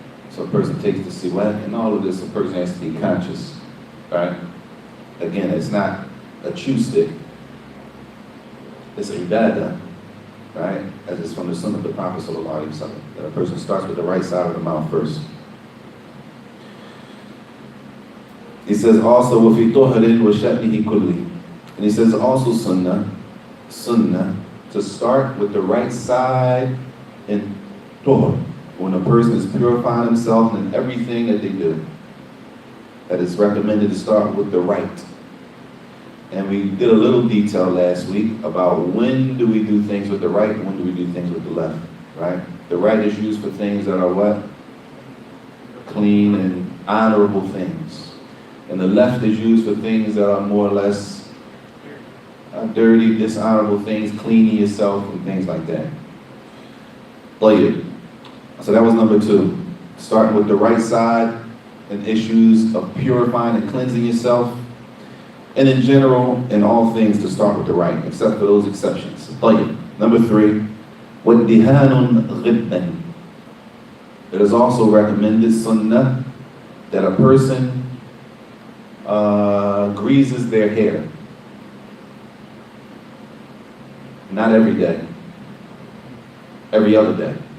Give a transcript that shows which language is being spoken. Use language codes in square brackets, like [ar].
[en] So a person takes the siwak, and all of this, a person has to be conscious, right? Again, it's not a chew stick. It's ibadah, right? As it's from the sunnah of the Prophet sallallahu alaihi wasallam, that a person starts with the right side of the mouth first. He says also, [ar] وَفِي طُهْرٍ وَشَأْنِهِ كُلِّهِ. [en] And he says also sunnah, to start with the right side in tuhr, when a person is purifying himself in everything that they do. That it's recommended to start with the right. And we did a little detail last week about when do we do things with the right and when do we do things with the left, right? The right is used for things that are what? Clean and honorable things. And the left is used for things that are more or less dirty, dishonorable things, cleaning yourself and things like that. So that was number 2. Starting with the right side and issues of purifying and cleansing yourself. And in general, in all things, to start with the right, except for those exceptions. Number 3, [ar] وَالدِّهَانٌ غِبًّا. [en] It is also recommended, sunnah, that a person greases their hair. Not every day. Every other day.